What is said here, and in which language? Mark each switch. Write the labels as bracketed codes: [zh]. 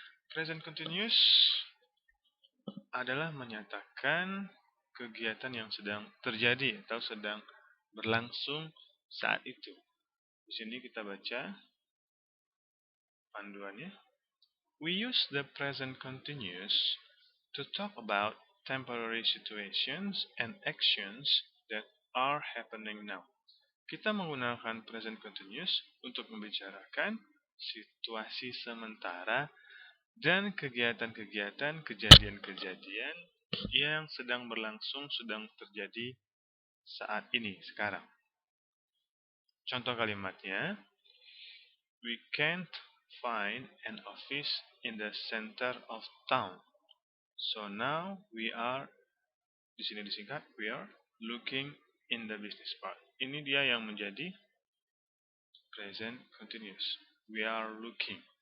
[id] Present continuous adalah menyatakan kegiatan yang sedang terjadi atau sedang berlangsung saat itu. Di sini kita baca panduannya. [en] We use the present continuous to talk about temporary situations and actions that are happening now. [id] Kita menggunakan present continuous untuk membicarakan situasi sementara dan kegiatan-kegiatan, kejadian-kejadian yang sedang berlangsung, sedang terjadi saat ini, sekarang. Contoh kalimatnya, [en] we can't find an office in the center of town. So now we are, [id] di sini disingkat, [en] we are looking in the business park. [id] Ini dia yang menjadi present continuous. [en] We are looking.